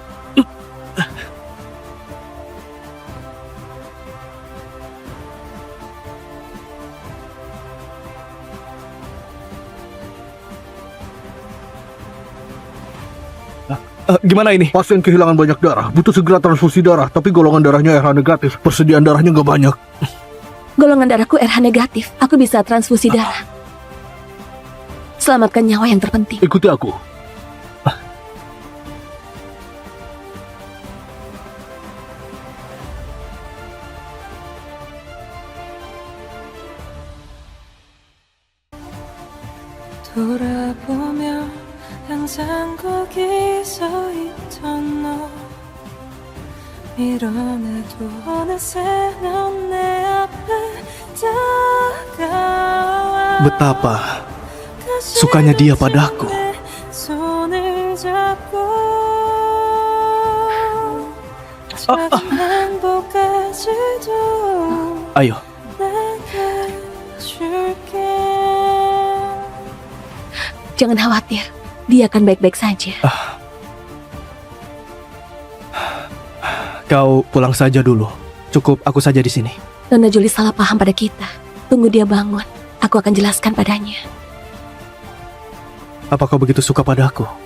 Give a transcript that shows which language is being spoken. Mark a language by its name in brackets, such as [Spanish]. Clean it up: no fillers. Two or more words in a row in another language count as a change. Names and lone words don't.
[Indonesian] Gimana ini? Pasien kehilangan banyak darah, butuh segera transfusi darah, tapi golongan darahnya RH negatif. Persediaan darahnya nggak banyak. Golongan darahku RH negatif. Aku bisa transfusi darah. Selamatkan nyawa yang terpenting. Ikuti aku. [Korean] 돌아보면 항상 거기 서 있던 너 밀어내도 어느새 넌 내 앞에 다가와 [Indonesian] Betapa sukanya dia padaku. [Korean] 손을 잡고 작은 행복까지도 [Indonesian] Ayo, [Korean] 내게 줄게 [Indonesian] Jangan khawatir, dia akan baik-baik saja. Kau pulang saja dulu. Cukup aku saja di sini. Nona Jolie salah paham pada kita. Tunggu dia bangun, aku akan jelaskan padanya. Apa kau begitu suka padaku?